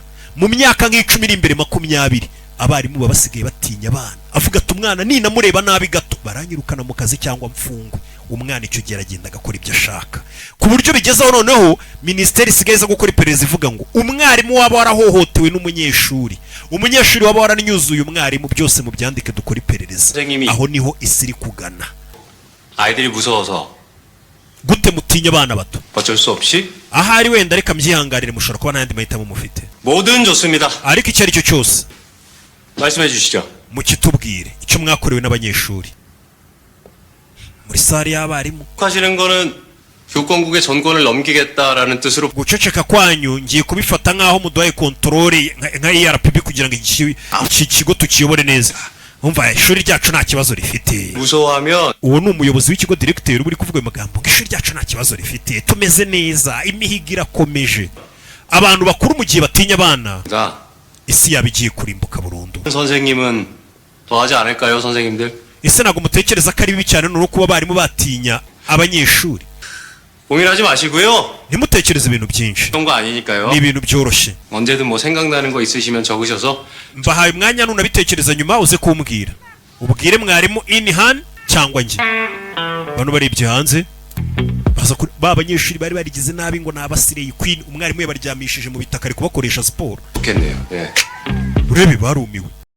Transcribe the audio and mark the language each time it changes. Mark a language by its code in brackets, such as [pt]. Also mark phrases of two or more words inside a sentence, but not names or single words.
[rw] mu myaka nk'icumi iri imbere 20, abarimu baba basigaye batinya abana, avuga ati umwana ninamureba nabi gato baranyirukana mu kazi cyangwa mfungwe. umwana icyo gihe aragenda agakora ibyo ashaka, ku buryo bigezaho noneho minisiteri isigaye iza gukora iperereza ivuga ngo umwarimu waba warahohotewe n'umunyeshuri, umunyeshuri waba waranyuzuye umwarimu, byose mu byandike dukora iperereza. aho niho isi iri kugana. [ko] 아이들이 무서워서 [rw] gute mutinya abana bato? [ko] 어쩔 수 없이 [rw] ahari wenda reka mbyihanganire, mushobora kuba n'ayandi mahitamo mufite, [ko] 뭐든 좋습니다. [rw] ariko icyo ari cyo cyose [ko] 말씀해 주시죠. [rw] mukitubwire icyo mwakorewe n'abanyeshuri muri sare y'abarimu. [ko] 하시는 거는 교권국의 전권을 넘기겠다라는 뜻으로 [rw] guceceka kwanyu ngiye kubifata nk'aho muduhaye kontrole nka ERPB kugira ngo iki kigo tukiyobore neza. umva ishuri ryacu nta kibazo rifite. [ko] 무서워하면 [rw] uwo ni umuyobozi w'ikigo directeur uri kuvuga ayo magambo ngo ishuri ryacu nta kibazo rifite, tumeze neza, imihigo irakomeje. abantu bakuru mu gihe batinya abana, isi yaba igiye kurimbuka burundu. [ko] 선생님은 더 하지 않을까요, 선생님들? [rw] ese ntabwo mutekereza ko ari bibi cyane no kuba abarimu batinya abanyeshuri? [ko] 고민하지 마시고요. [rw] ntimutekereze ibintu byinshi, [ko] 그런 거 아니니까요. [rw] ni ibintu byoroshye. [ko] 언제든 뭐 생각나는 거 있으시면 적으셔서 [rw] mbahaye umwanya nunabitekereza nyuma uze kumbwira, ubwire mwarimu inhan cyangwa njye. bano barebye hanze ba banyeshuri bari barigize nabi ngo nabasireye queen, umwarimu yabaryamishije mu bitaka ari kubakoresha siporo. [ko] 좋겠네요. 예. [rw] urebe barumiwe.